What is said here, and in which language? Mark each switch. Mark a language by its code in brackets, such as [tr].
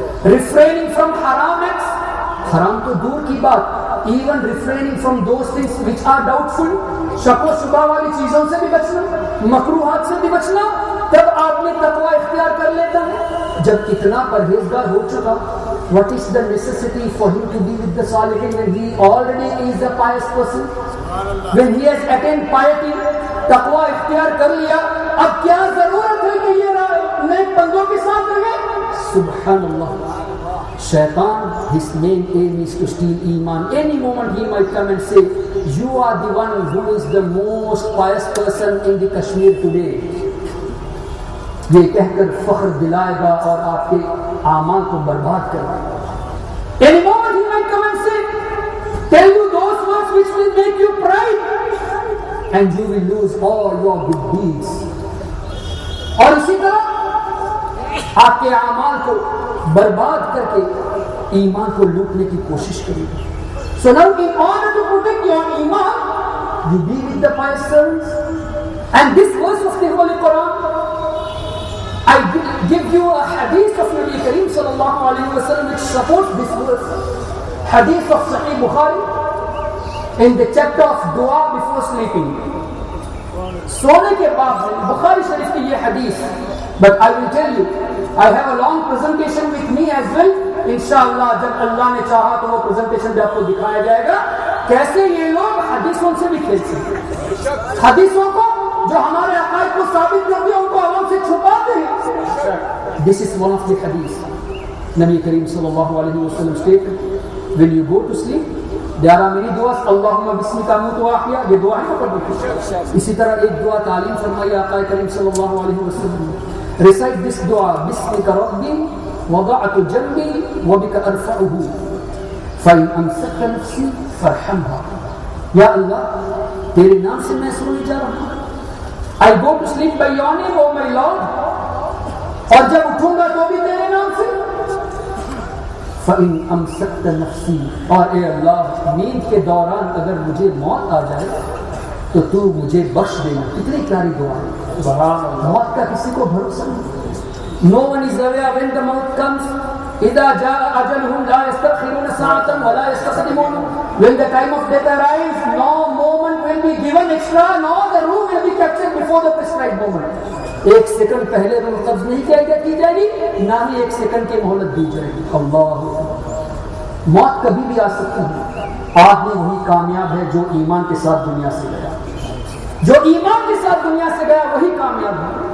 [en] Refraining from haram acts, [ur] haram to dur ki baat, [en] even refraining from those things which are doubtful, [ur] shak و shubha wali cheezon se bhi bachna, [en] makruhat se bhi bachna. [ur] تب آدمی تقوی اختیار کر لیتا ہے. جب اتنا پرہیزگار ہو چکا, [en] what is the necessity for him to be with the salihin when he already is a pious person? When he has attained piety, [ur] تقوی اختیار کر لیا, اب کیا ضرورت ہے کہ یہ نئے بندوں کے ساتھ رہے؟ سبحان اللہ. [en] Shaitan, his main aim is to steal iman. Any moment he might come and say, you are the one who is the most pious person in the Kashmir today. [ur] یہ کہہ کر فخر دلائے گا اور آپ کے اعمال کو برباد کرے گا. [en] Any moment he might come and say, tell you those words which will make you pride, and you will lose all your good deeds. [ur] اور اسی طرح آپ کے اعمال کو برباد کر کے ایمان کو لوٹنے کی کوشش کرے گا. [en] So now in order to protect your iman, you be with the pious servants. And this verse of the Holy Quran, I give you a hadith of Nabi Kareem sallallahu alayhi wa sallam which supports this verse. Hadith of Sahih Bukhari in the chapter of dua before sleeping. [ur] سونے کے بعد بخاری شریف کی یہ حدیث. [en] But I will tell you, I have a long presentation with me as well. [ur] انشاءاللہ جب اللہ نے چاہا تو وہ presentation بھی آپ کو دکھایا جائے گا کیسے یہ لوگ حدیثوں سے بھی کھیلتے ہیں. حدیثوں کو جو ہمارے عقائد کو ثابت کرتے ہیں ان کو عوام سے چھپاتے ہیں. [en] This is one of the hadith. Nabi Kareem sallallahu alayhi wa sallam stated, when you go to sleep, there are many duas. [ar] Allahumma bismika amutu wa ahya. [ur] یہ دعا ہے پڑھو. اسی طرح ایک دعا تعلیم فرمائی آقا کریم صلی اللہ علیہ وسلم. [en] Recite this dua, [ar] bismika rabbi وضعت جنبي وبك ارفعه فإن امسكت نفسي فارحمها. [ur] یا اللہ تیرے نام سے میں سونے جا رہا ہوں. [en] I go to sleep by your name, oh my Lord. [ur] اور جب اٹھوں گا تو بھی تیرے نام سے. [ar] فَإِنْ أَمْسَكْتَ نَفْسِي. [ur] اور اے اللہ نیند کے دوران اگر مجھے موت آ جائے تو تو مجھے بخش دینا. کتنی پیاری دعا ہے. موت کا کسی کو بھروسہ نہیں. [en] No one is aware when the maut comes. [ar] إِذَا جَاءَ أَجَلُهُمْ لَا يَسْتَأْخِرُونَ سَاعَةً وَلَا يَسْتَقْدِمُونَ. [en] When the time of death arrives, no moment will be given extra, nor the room will be captured before the prescribed moment. [ur] ایک سیکنڈ پہلے روح قبض نہیں کی جائے گی, نہ ہی ایک سیکنڈ کی مہلت دی جائے گی. اللہ, موت کبھی بھی آ سکتی ہے. آدمی وہی کامیاب ہے جو ایمان کے ساتھ دنیا سے گیا. جو ایمان کے ساتھ دنیا سے گیا وہی کامیاب ہے.